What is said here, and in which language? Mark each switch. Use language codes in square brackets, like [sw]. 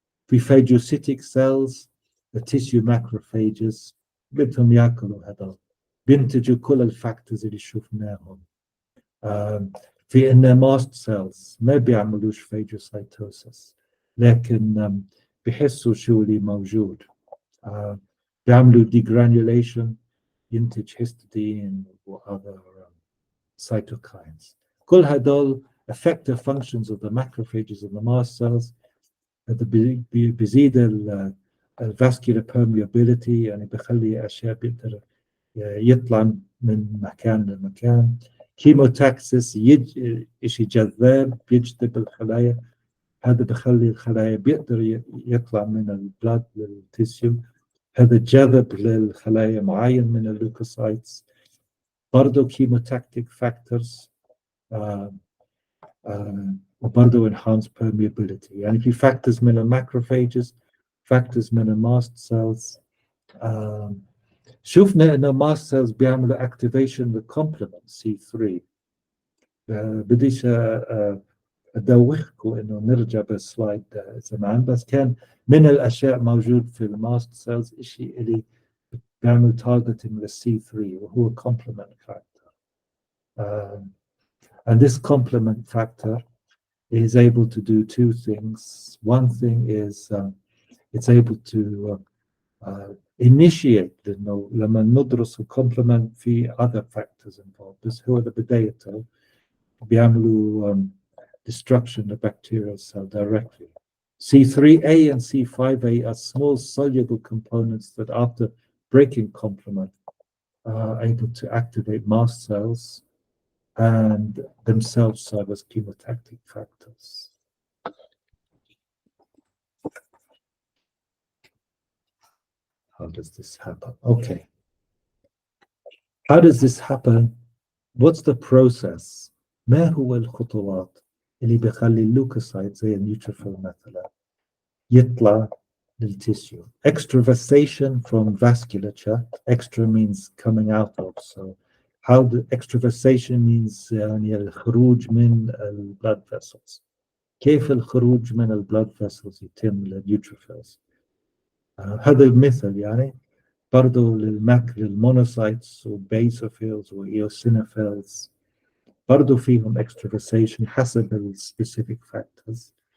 [ar] في [en] phagocytic cells، the tissue macrophages [ar] بدهم ياكلوا هذول، بينتجوا كل الفاكتورز اللي شفناهم. في إن ماست سيلز ما بيعملوش فاجوسايتوسس، لكن بيحسوا شو اللي موجود. بيعملوا degranulation، ينتج هيستidine و [en] other cytokines. [ar] كل هدول [en] effective functions of the macrophages and the mast cells. [ar] هذا بيزيد الفاسكولار permeability، يعني بخلي أشياء بيقدر يطلع من مكان لمكان. كيموتاكسس، شيء جذاب يجذب الخلايا، هذا بخلي الخلايا بيقدر يطلع من البلاد للتيسيو. هذا جذب للخلايا معين من اللوكوسايتس. برضه كيموتاكتيك فاكتورز، وبرضه [en] enhance permeability. [ar] يعني في فاكتورز من الماكروفاجز، فاكتورز من الماست سيلز. شفنا ان الماست سيلز بيعملوا اكتيفيشن للكومبلمنت سي 3. بديش ادوخكم انه نرجع بالسلايد زمان، بس كان من الاشياء موجود في الماست سيلز شيء اللي بيعمل تارجتنج للسي 3 وهو complement factor. [en] And this complement factor is able to do two things. One thing is it's able to initiate [ar] لما ندرس الكومبلمنت في [en] other factors involved. [ar] بس هو بدايته بيعملوا [en] destruction of bacterial cell directly. C3A and C5A are small soluble components that after breaking complement are able to activate mast cells and themselves serve as chemotactic factors. How does this happen? Okay. How does this happen? What's the process? [ar] ما هو الخطوات اللي بيخلي اللوكوسايت زي النيوتروفيل مثلا يطلع للتissue? [en] Extravasation from vasculature. Extra means coming out of. So how the extravasation means [ar] يعني الخروج من [en] blood vessels. [ar] كيف الخروج من blood vessels يتم للنيوتروفيلز؟ هذا مثل يعني برضو للمونوسايتس وبيسوفيلز وإيوسينوفيلز برضو فيهم extravasation حسب السبيسيفيك فاكتورز.